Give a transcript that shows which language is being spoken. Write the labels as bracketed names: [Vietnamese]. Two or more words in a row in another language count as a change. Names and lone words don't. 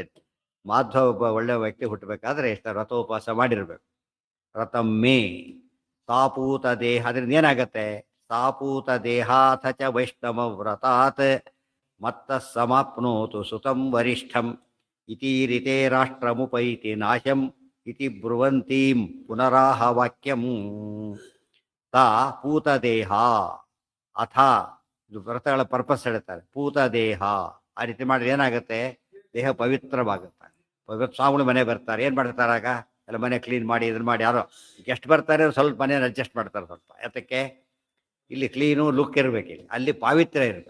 [Kannada] ಮಾಧ್ವ ಒಬ್ಬ ಒಳ್ಳೆಯ ವ್ಯಕ್ತಿ ಹುಟ್ಟಬೇಕಾದ್ರೆ ಎಷ್ಟು ವ್ರತೋಪವಾಸ ಮಾಡಿರಬೇಕು. [Sanskrit] ವ್ರತಂ ಮೇ ಸಾಪೂತ ದೇಹ. [Kannada] ಅದರಿಂದ ಏನಾಗತ್ತೆ? [Sanskrit] ಸಾಪೂತ ದೇಹಾಥ ಚ ವೈಷ್ಣವ ವ್ರತಾತ್ ಮತ್ತ ಸಮಾಪ್ನೋತು ಸುತಂ ವರಿಷ್ಠಂ ಇತೀರಿತೆ ರಾಷ್ಟ್ರಮುಪೈತಿ ನಾಶಂ ಇತಿ ಬ್ರುವಂತೀಂ ಪುನರಾಹ ವಾಕ್ಯಂ. ತಾ ಪೂತದೇಹ ಅಥ. [Kannada] ಇದು ವ್ರತಗಳ ಪರ್ಪಸ್ ಹೇಳ್ತಾರೆ. ಪೂತದೇಹ ಆ ರೀತಿ ಮಾಡಿದ್ರೆ ಏನಾಗುತ್ತೆ? ದೇಹ ಪವಿತ್ರವಾಗುತ್ತೆ. ಸ್ವಾಮಿಗಳು ಮನೆ ಬರ್ತಾರೆ, ಏನು ಮಾಡ್ತಾರೆ? ಆಗ ಎಲ್ಲ ಮನೆ ಕ್ಲೀನ್ ಮಾಡಿ ಇದನ್ನು ಮಾಡಿ, ಯಾರೋ ಗೆಸ್ಟ್ ಬರ್ತಾರೆ, ಸ್ವಲ್ಪ ಮನೇನ ಅಡ್ಜಸ್ಟ್ ಮಾಡ್ತಾರೆ ಸ್ವಲ್ಪ. ಯಾತಕ್ಕೆ? ಇಲ್ಲಿ [English] clean look [Kannada] ಇರಬೇಕು, ಅಲ್ಲಿ ಪಾವಿತ್ರ್ಯ ಇರಬೇಕು.